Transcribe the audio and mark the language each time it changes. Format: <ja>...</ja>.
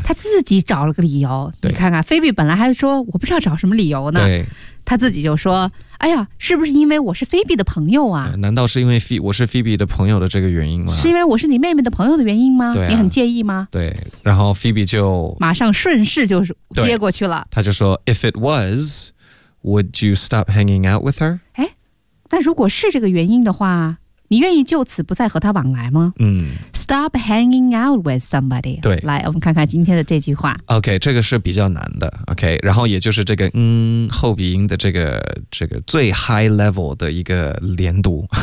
<zh>他自己找了个理由。你看看，菲比本来还说，我不知道找什么理由呢。对。他自己就说，哎呀，是不是因为我是菲比的朋友啊？难道是因为我是菲比的朋友的这个原因吗？是因为我是你妹妹的朋友的原因吗？对、你很介意吗？对。然后菲比就马上顺势就接过去了。</zh> <en>他就说 ,If it was, would you stop hanging out with her?</en> <zh>哎，那如果是这个原因的话，你愿意就此不再和他往来吗？</zh> <en>Stop hanging out with somebody。</en> <zh>对，来，我们看看今天的这句话。 OK， 这个是比较难的。OK， 然后也就是这个后鼻音的这个最 high level 的一个连读。</zh>